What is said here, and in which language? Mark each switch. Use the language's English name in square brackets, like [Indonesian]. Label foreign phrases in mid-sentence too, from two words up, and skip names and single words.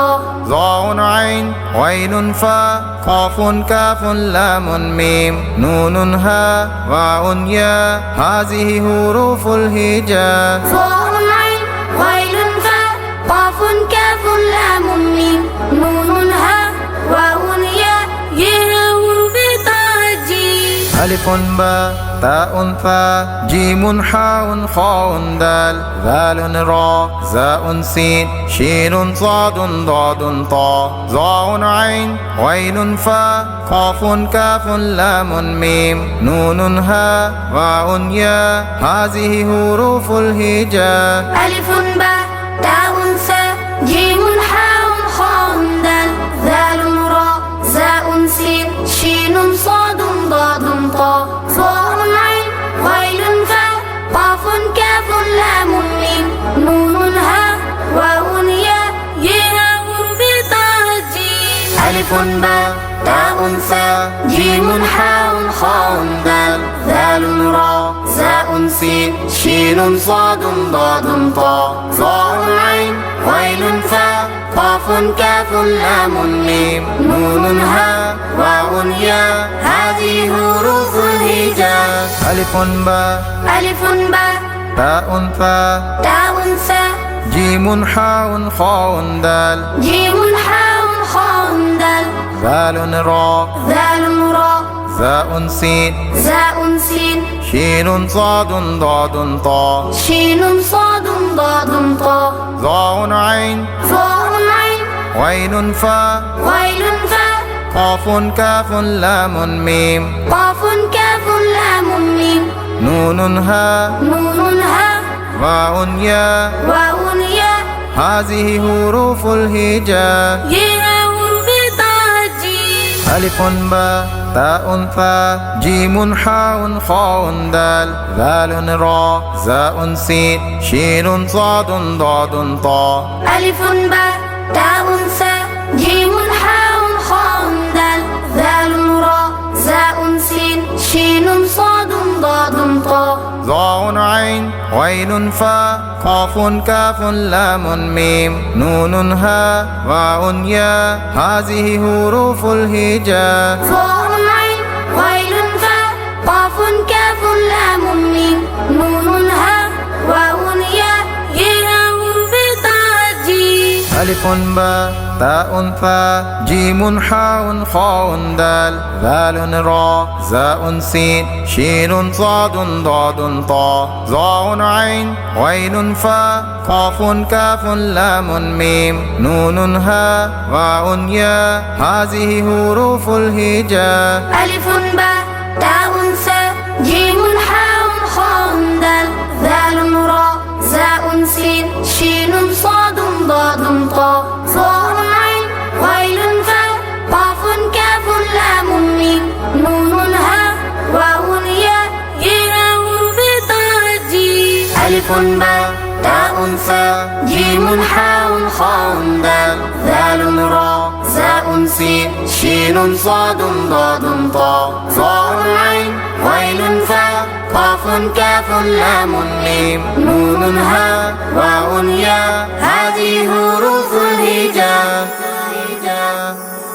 [Arabic] ظاء عين غين فاء قاف كاف لام ميم نون هاء واو ياء هذه حروف الهجاء. ظاء عين غين فاء قاف كاف لام ميم نون هاء واو ياء [Urdu] یہ ہے حروفِ تہجی. [Arabic] ألف باء تاء فاء جيم حاء خاء دال ذال راء زاي سين شين صاد ضاد طاء ظاء عين غين فاء قاف كاف لام ميم نون هاء واو ياء هذه حروف الهجاء. ألف باء تاء ثاء جيم حاء خاء دال ذال راء زاي سين شين صاد ضاد طاء ظاء عين غين فاء قاف كاف لام ميم نون هاء واو ياء [Urdu] یہ ہے حروفِ تہجی. [Arabic] ألف باء تاء ثاء جيم حاء خاء دال ذال راء زاي سين شين صاد ضاد طاء ظاء عين غين فاء قاف كاف لام ميم نون هاء واو ياء هذه حروف الهجاء. ألف باء تاء فاء تاء ثاء جيم حاء خاء دال جيم حاء خاء دال ذال راء زاي سين شين صاد ضاد طاء شين صاد ضاد طاء ظاء عين غين فاء قاف كاف لام ميم قاف كاف لام ميم نون هاء واو ياء هذه حروف الهجاء. [Urdu] یہ ہے حروفِ تہجی. [Arabic] ألف باء تاء فاء جيم حاء خاء دال ذال راء زاي سين شين صاد ضاد طاء. ألف باء تاء ثاء جيم حاء خاء دال ذال راء زاي سين شين صاد ضاد طاء. ظاء عين غين فاء قاف كاف لام ميم نون هاء واو ياء هذه حروف الهجاء. ظاء عين غين فاء قاف كاف لام ميم نون هاء واو ياء [Urdu] یہ ہے حروفِ تہجی. [Arabic] ألف باء تاء فاء جيم حاء خاء دال ذال راء زاي سين شين صاد ضاد طاء ظاء عين غين فاء قاف كاف لام ميم نون هاء واو ياء هذه حروف الهجاء. ألف باء تاء ثاء جيم حاء خاء دال ذال راء زاي سين شين صاد ضاد طاء ظاء عين غين فاء قاف كاف لام ميم نون هاء واو ياء [Urdu] یہ ہے حروفِ تہجی. [Arabic] ألف باء تاء ثاء جيم حاء خاء دال ذال راء زاي سين شين صاد ضاد طاء ظاء عين غين فاء قاف كاف لام ميم نون هاء واو ياء هذه حروف الهجاء.